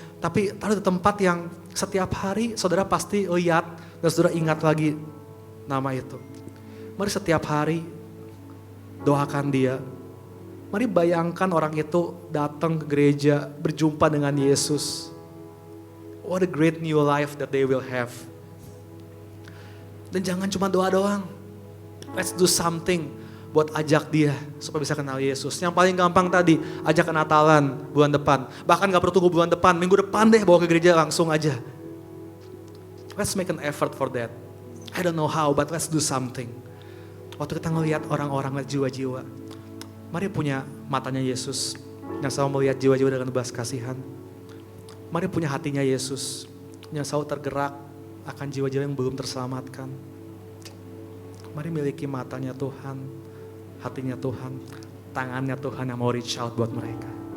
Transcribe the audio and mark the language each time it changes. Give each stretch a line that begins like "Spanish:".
Indonesian: Tapi taruh di tempat yang setiap hari saudara pasti lihat dan saudara ingat lagi nama itu. Mari setiap hari doakan dia. Mari bayangkan orang itu datang ke gereja, berjumpa dengan Yesus.
English: What a great new life that they will have.
Indonesian: Dan jangan cuma doa doang.
English: Let's do something
Indonesian: buat ajak dia supaya bisa kenal Yesus. Yang paling gampang tadi, ajak ke Natalan bulan depan. Bahkan gak perlu tunggu bulan depan, minggu depan deh bawa ke gereja langsung aja.
English: Let's make an effort for that. I don't know how, but let's do something.
Indonesian: Waktu kita ngelihat orang-orang, jiwa-jiwa, mari punya matanya Yesus yang selalu melihat jiwa-jiwa dengan belas kasihan. Mari punya hatinya Yesus yang selalu tergerak akan jiwa-jiwa yang belum terselamatkan. Mari miliki matanya Tuhan, hatinya Tuhan, tangannya Tuhan yang mau reach out buat mereka.